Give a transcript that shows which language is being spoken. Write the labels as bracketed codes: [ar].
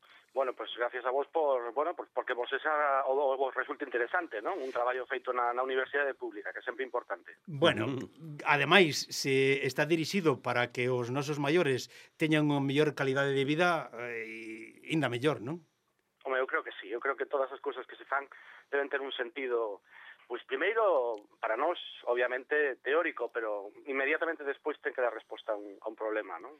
[es] Bueno, pues gracias a vos por, bueno, porque vos esa vos resulta interesante, ¿no? [gl] Un traballo feito na Universidade Pública, que é sempre importante. Bueno, ademais, se está dirixido para que os nosos maiores teñan unha mellor calidade de vida, ainda mellor, ¿no? Home, eu creo que sí. Eu creo que todas as cousas que se fan deben ter un sentido, pues primeiro, para nós, obviamente, teórico, pero inmediatamente despois ten que dar resposta a un problema, ¿no?